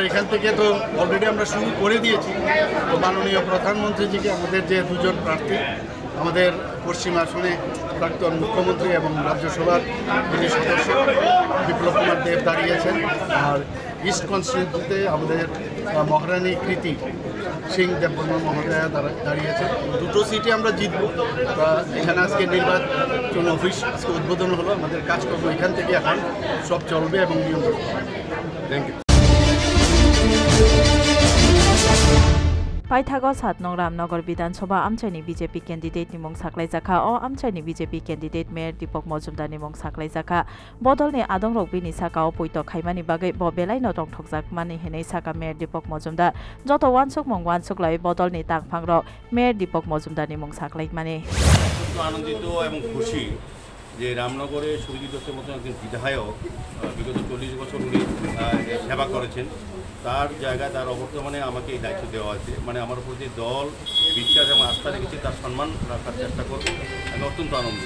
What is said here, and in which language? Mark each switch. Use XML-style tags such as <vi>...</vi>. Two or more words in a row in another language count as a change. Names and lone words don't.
<bn>এখান থেকে তো অলরেডি আমরা শুরু করে দিয়েছি তো মাননীয় প্রধানমন্ত্রীজিকে আমাদের যে দুজন প্রার্থী আমাদের পশ্চিম আসনে প্রাক্তন মুখ্যমন্ত্রী এবং রাজ্যসভার যিনি সদস্য বিপ্লব কুমার দেব দাঁড়িয়েছেন আর</bn> <en>East constituency</en> <bn>আমাদের মহারানী কৃতি সিং দেববর্মা মহোদয়া দাঁড়িয়েছেন দুটো সিটে আমরা জিতব এখানে আজকে নির্বাচন অফিস আজকে উদ্বোধন হলো আমাদের কাজকর্ম এখান থেকে এখন সব চলবে এবং নিয়ম</bn> <en>thank you</en> <trp>पाइथागो 7 नং रामनगर विधानसभा आमचाइनि बीजेपी कैंडिडेट निमंग साख्लाइजाखा अ आमचाइनि बीजेपी कैंडिडेट मेयर दीपक मजुमदार निमंग साख्लाइजाखा बदलनि आदं रगबिनि साकाओ पयत खाइमानि बागै बबेलाइ न दंथकजाक मानि हेनै साका मेयर दीपक मजुमदार जत वानसुक मंग वानसुक लाई बदलनि तांगफां रग मेयर दीपक मजुमदार निमंग साख्लाइ माने</trp> <bn>आनंदित এবং খুশি যে রামনগরে সুরজিৎ দত্তের মতো একজন বিধায়ক বিগত 40 বছর উনি সেবা করেছেন তার জায়গায় তার অবর্তমানে আমাকে এই দায়িত্ব দেওয়া আছে মানে আমার উপর যে দল বিশ্বাস এবং আস্থা রেখেছে তার সম্মান রাখার চেষ্টা করব আমি অত্যন্ত আনন্দিত</bn>